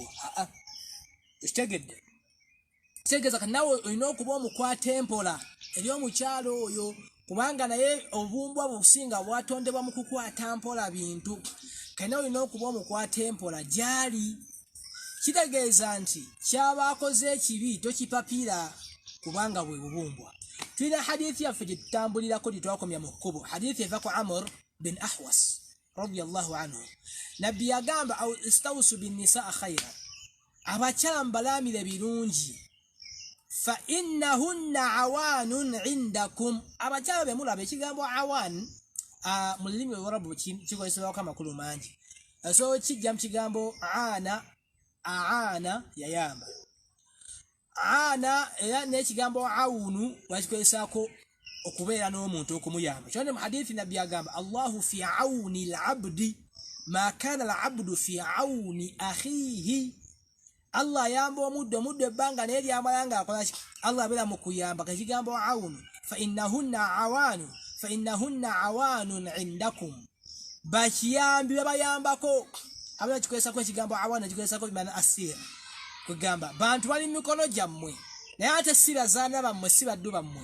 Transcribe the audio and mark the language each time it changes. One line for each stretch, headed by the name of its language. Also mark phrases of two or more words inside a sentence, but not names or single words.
Ganda: Ekitegedde kitegeeza kati nawe olina okuba omukwata empola eri omukyalo oyo, kubanga naye obubumbwa businga bwatondebwa mu kukwata mpola bintu. Kati nawe olina okuba omukwata empola gyali. Kitegeeza nti kyabaakoze ekibi tokipapiira kubanga bwe bubumbwa. Tulina hadithi yaffe gye tutambulirako gye twakomya mu kkubo, hadithi eva ku Amr bin Ahwas
Arabic: رضي الله عنه.
Ganda: Nabbi yagamba
Arabic: استوصوا بالنساء خيرا,
Ganda: abakyala mbalaamire birungi,
Arabic: فإنهن عوان عندكم.
Ganda: Abakyala be mulaba ekigambo awan mu lulimi olw'Olwarabu kikozesebwako amakulu mangi. So kijja mu kigambo aana yayamba, aana era n'ekigambo awunu bakikozesaako okubeera n'omuntu okumuyamba. Kyonde mu hadithi nabbi agamba
Arabic: الله في عون العبد ما كان العبد في عون أخيه.
Ganda: Allah ayamba omuddu ebbanga naye lyamala ng'akola ki? Allah abeera mu kuyamba. Ekigambo awunu
Arabic: فإنهن عوان عندكم,
Ganda: bakiyambi babayambako. Abana kikozesako ekigambo awana kikozesako bimana asira, kugamba bantu bali mu mikono gyammwe naye ate si bazaana bammwe, si baddu bammwe.